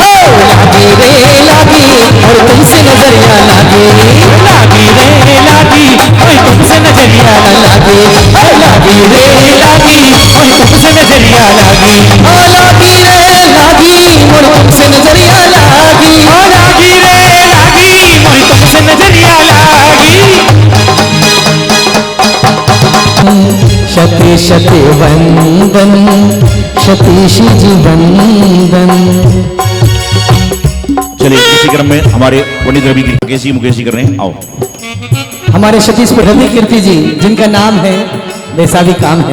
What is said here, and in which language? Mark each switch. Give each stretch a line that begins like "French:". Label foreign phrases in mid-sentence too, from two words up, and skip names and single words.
Hindi: लागी और तुमसे नजरिया लागी और तुमसे नजरिया लागी लागी रे लागी और तुमसे नजरिया लागी लागी रे लागी और तुमसे नजरिया लागी लागी रे लागी और तुमसे नजरिया लागी शती शती वंदन सतीश जी वंदन। चलिए इसी क्रम में हमारे पंडित रवि मुकेश जी कर रहे हैं। आओ हमारे सतीश रवि कीर्ति जी जिनका नाम है वैसा भी काम है।